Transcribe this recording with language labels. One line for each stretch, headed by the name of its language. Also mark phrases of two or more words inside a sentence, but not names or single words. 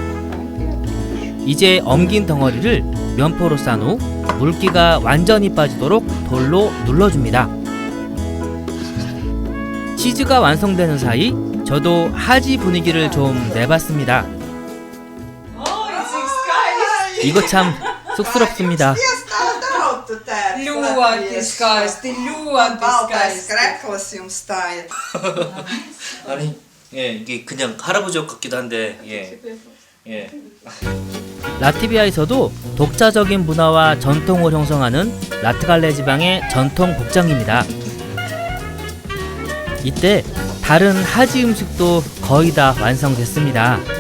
Korean: 이제 엉긴 덩어리를 면포로 싼 후 물기가 완전히 빠지도록 돌로 눌러줍니다. 치즈가 완성되는 사이 저도 하지 분위기를 좀 내봤습니다. 이거 참 쑥스럽습니다.
Latvian: Ļoti skaisti, ļoti Baltais skaisti. krekls jums stāja.
Korean: 아니, 예, 이게 그냥 할아버지 옷 같기도 한데, 예, 예. 라트비아에서도 독자적인 문화와 전통을 형성하는 라트갈레 지방의 전통 복장입니다. 이때 다른 하지 음식도 거의 다 완성됐습니다.